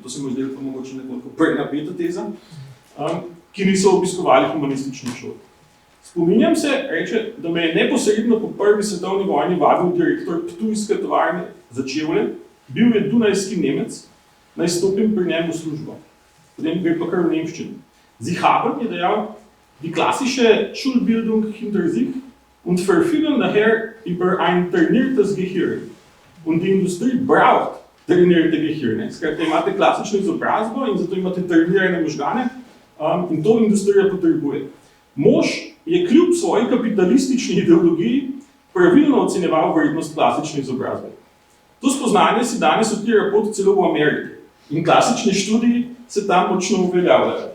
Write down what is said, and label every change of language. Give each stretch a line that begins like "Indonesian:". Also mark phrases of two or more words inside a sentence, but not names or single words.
Slovenian: To se mi zdelo pa mogoče nekoliko prenapeta teza, ki niso obiskovali humanističnih šol. Spominjam se, reče, da me je neposredno po prvi svetovni vojni vabil direktor ptujske tovarne za čevlje, bil je dunajski Nemec, naj stopim pri njemu v službo. Potem gre pa kar v nemščini.
German: Sie haben,
Slovenian: je dejal,
German: die klassische Schulbildung hinter sich und verfügen daher über ein trainiertes Gehirn. Und die Industrie braucht trainierte Gehirne.
Slovenian: Skratka, imate klasično izobrazbo in zato imate trenirane možgane in to industrija potrebuje. Mož je kljub svoji kapitalistični ideologiji pravilno ocenjeval vrednost klasične izobrazbe. To spoznanje si danes odpira pot celo v Ameriki in klasični študiji se tam močno uveljavljajo.